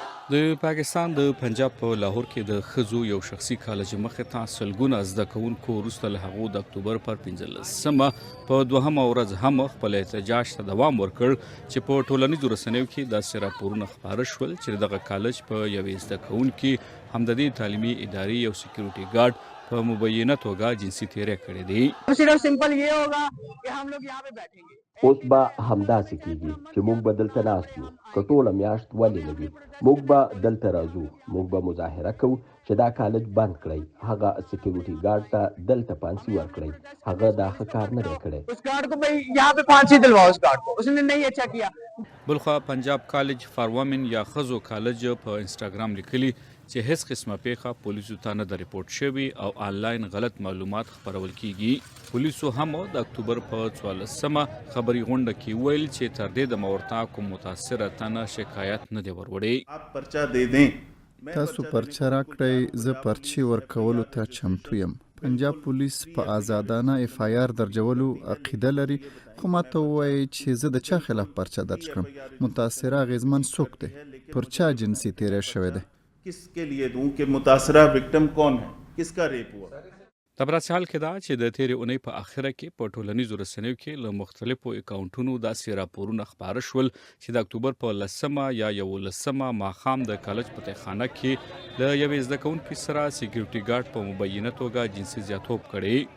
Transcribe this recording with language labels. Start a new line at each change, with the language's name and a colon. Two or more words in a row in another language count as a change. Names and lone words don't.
Pashto: د پاکستان د پنجاب په لاهور کې د ښځو یو شخصي کالج مخې ته سلګونه زده کوونکو وروسته له هغو د اکتوبر پر 15مه په دوهمه ورځ هم خپل احتجاج ته دوام ورکړ چې په ټولنیزو رسنیو کې داسې راپورونه خپاره شول چې دغه کالج په یوې زده کوونکي هم د دې تعلیمي ادارې یو سکیورټي ګارډ په مبینه توګه جنسي تیری کړی دی.
Urdu: صرف سمپل یہ ہوگا کہ ہم لوگ یہاں پہ بیٹھیں گے.
Pashto: اوس به همداسې کېږي چې موږ به دلته ناست یو که ټوله میاشت ولې نه وي موږ به دلته راځو موږ به مظاهره کوو چې دا کالج بند کړئ هغه سکیورټي ګارډ ته دلته پانسي ورکړئ هغه دا ښه کار نه دی کړی.
Urdu: اس گارڈ کو بھائی یہاں پہ پھانسی دلواؤ اس گارڈ کو اس نے نہیں اچھا کیا.
Pashto: بلخوا پنجاب کالج فار وومن یا ښځو کالج په انسټاګرام لیکلي چې هیڅ قسمه پیښه پولیسو ته نه ده ریپورټ شوې او آنلاین غلط معلومات خپرول کیږي. پولیسو هم د اکتوبر په 14مه خبري غونډه کې ویل چې تر دې د مورتا کوم متاثره تنه شکایت نه دی وروړی. تاسو پرچه راکړئ زه پرچی ورکولو ته چمتو یم. پنجاب پولیس په آزادانه اف آی آر درجولو عقیده لري خو ماته ووایي چې زه د چا خلاف پرچه درج کړم متاثره اغیزمن څوک دی پر چا جنسي تیری شوی دی.
Urdu: کس کے لیے دوں کہ متاثرہ وکٹم کون ہے کس کا ریپ ہوا.
Pashto: د براسي حال کې دا چې د تیرې اونۍ په اخره کې په ټولنیزو رسنیو کې له مختلفو اکاونټونو داسې راپورونه خپاره شول چې د اکتوبر په 10مه یا 11مه ماښام د کالج په تیخانه کې له یوې زده کوونکي سره سکیورټي ګارډ په مبینه توګه جنسي زیاتوب کړی.